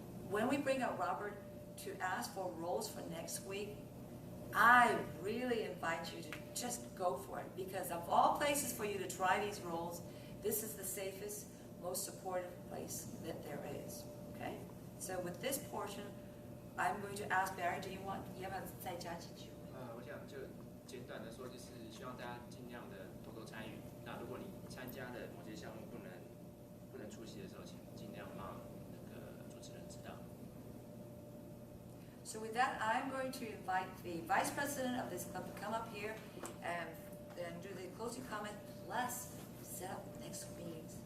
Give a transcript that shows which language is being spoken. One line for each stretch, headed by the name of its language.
English: When we bring out Robert to ask for roles for next week, I really invite you to just go for it, because of all places for you to try these roles, this is the safest, most supportive place that there is. Okay? So with this portion, I'm going to ask Barry,
Chinese: 要不要再加几句？我想就简短的说，就是希望大家尽量的多多参与。那如果你参加的某些项目不能出席的时候，请尽量让那个主持人知道。
English: So with that, I'm going to invite the vice president of this club to come up here and then do the closing comment, plus set up next week's meeting.